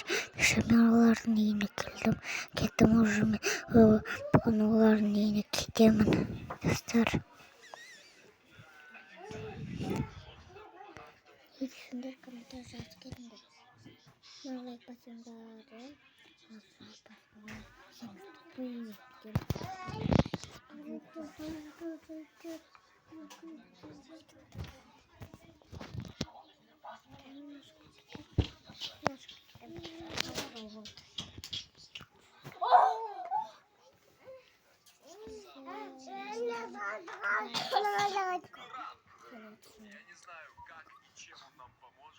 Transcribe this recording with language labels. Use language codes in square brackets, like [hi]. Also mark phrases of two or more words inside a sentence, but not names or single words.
[kk] Мен олардың үйіне кеттім уже мен бүгін олардың үйіне кетемін, достар. Егісіңдер комментар жазып келіңдер. Лайк басыңдар. [ru] Я не знаю, как и чем он нам поможет.